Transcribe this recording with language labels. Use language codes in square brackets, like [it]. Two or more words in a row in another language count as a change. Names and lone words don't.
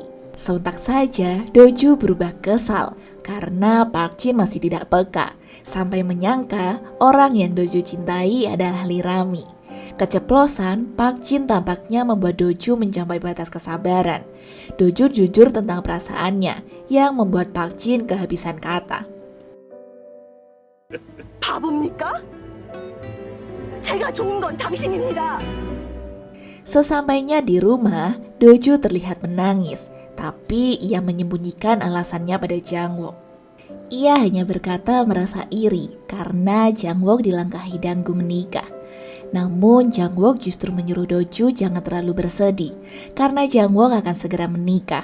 [id] Sontak saja Doju berubah kesal karena Park Jin masih tidak peka sampai menyangka orang yang Doju cintai adalah Lee Rami. Keceplosan, Park Jin tampaknya membuat Doju mencapai batas kesabaran. Doju jujur tentang perasaannya yang membuat Park Jin kehabisan kata. [ko] 바보입니까? 제가 좋은 건 당신입니다. [id] Sesampainya di rumah, Doju terlihat menangis, tapi ia menyembunyikan alasannya pada Jangwook. Ia hanya berkata merasa iri karena Jangwook dilangkahi Dangu menikah. Namun Jangwook justru menyuruh Doju jangan terlalu bersedih karena Jangwook akan segera menikah.